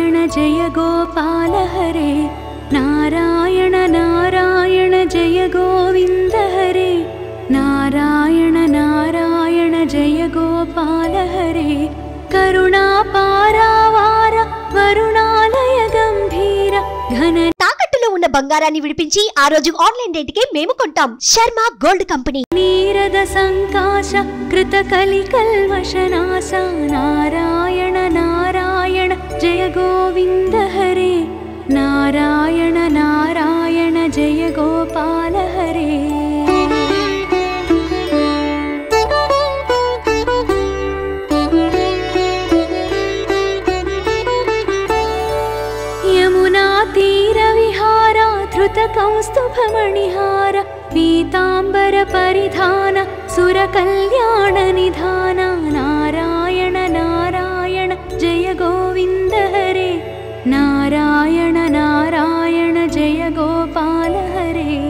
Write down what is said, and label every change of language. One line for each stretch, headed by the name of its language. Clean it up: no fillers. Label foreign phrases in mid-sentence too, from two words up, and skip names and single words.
Sanskrit: जय गोपाल हरे नारायण नारायण जय गोविन्द हरे नारायण नारायण जय गोपाल हरे करुणापारावार वरुणालय गंभीर घन
Telugu: తాకట్టులో ఉన్న బంగారాన్ని విడిపించి ఆ రోజు ఆన్లైన్ రేటుకే మేము కొంటాం. శర్మ గోల్డ్ కంపెనీ.
Sanskrit: నీరద సంకాశ కృత కలికల్వశనాశ నారాయణ నారాయణ జయ గోవింద హరే నారాయణ నారాయణ జయ గోపాల హరే यमुना तीर विहार धृत कौस्तुभमणिहार पीतांबर परिधान सुर कल्याण निधान नारायण नारायण जय गोविंद हरे नारायण नारायण जय गोपाल हरे